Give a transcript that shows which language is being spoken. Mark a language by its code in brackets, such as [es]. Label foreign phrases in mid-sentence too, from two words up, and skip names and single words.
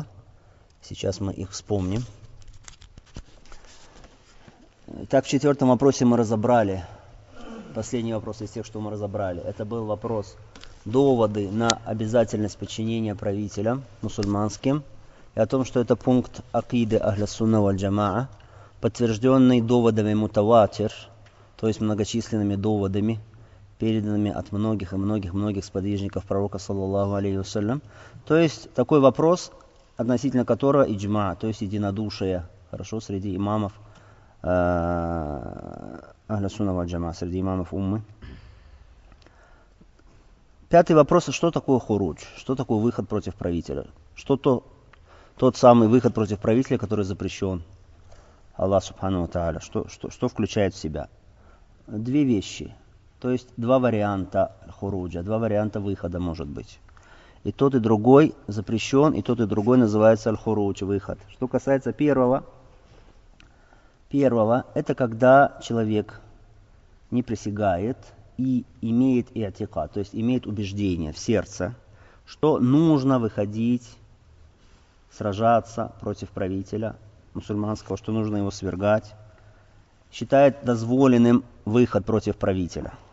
[ru] Сейчас мы их вспомним. Итак, в четвертом вопросе мы разобрали, последний вопрос из тех, что мы разобрали, это был вопрос доводы на обязательность подчинения правителям мусульманским и о том, что это пункт акиды [ar] أهل السنة والجماعة, [ru] подтвержденный доводами мутаватир, то есть многочисленными доводами, переданными от многих и многих сподвижников пророка [ar] صلى الله عليه وسلم. [ru] То есть такой вопрос, относительно которого иджма, то есть единодушие, хорошо, среди имамов [ar] أهل السنة والجماعة, [ru] среди имамов уммы. Пятый вопрос, что такое хурудж, что такое выход против правителя, что тот самый выход против правителя, который запрещен [ar] الله سبحانه وتعالى, [ru] что включает в себя? Две вещи, то есть два варианта хуруджа, два варианта выхода может быть. И тот, и другой запрещен, и тот, и другой называется аль-хурудж, выход. Что касается первого, это когда человек не присягает и имеет иатика, то есть имеет убеждение в сердце, что нужно выходить, сражаться против правителя мусульманского, что нужно его свергать, считает дозволенным выход против правителя.